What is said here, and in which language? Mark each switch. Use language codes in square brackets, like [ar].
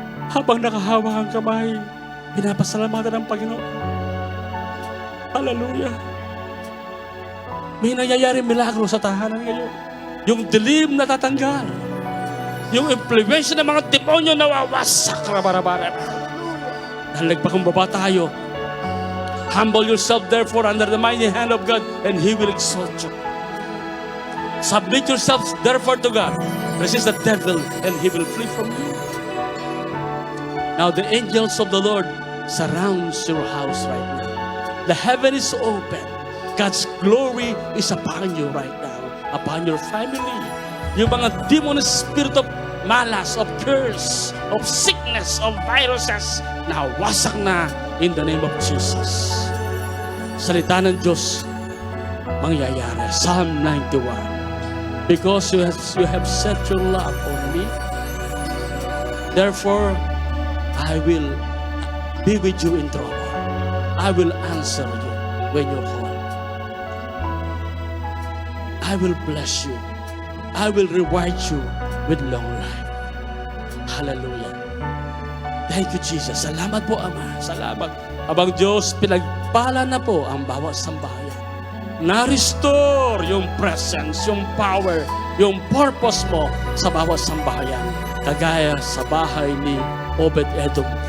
[tl] Habang nakahawak ang kamay, pinapasalamatan ng Panginoon. Hallelujah. May nangyayari milagro sa tahanan ngayon. Yung dilim na tatanggal. Yung impluensya ng mga demonyo na wawasak na barabaran. Dahil nagpakumbaba tayo. [en] Humble yourself therefore under the mighty hand of God and He will exalt you. Submit yourselves therefore to God. Resist the devil and he will flee from you. Now the angels of the Lord surrounds your house right now. The heaven is open. God's glory is upon you right now. Upon your family. Yung mga demon spirit of malas, of curse, of sickness, of viruses, [tl] nawasak na [en] in the name of Jesus. [tl] Salita ng Diyos mangyayari. [en] Psalm 91. Because you have set your love on me, therefore I will be with you in trouble. I will answer you when you call. I will bless you. I will reward you with long life. [tl] Hallelujah. [en] Thank you, Jesus. [tl] Salamat po, Ama. Salamat. Abang Diyos, pinagpala na po ang bawat sambahayan. Na-restore yung presence, yung power, yung purpose mo sa bawat sambahayan. Kagaya sa bahay ni Obed-Edom.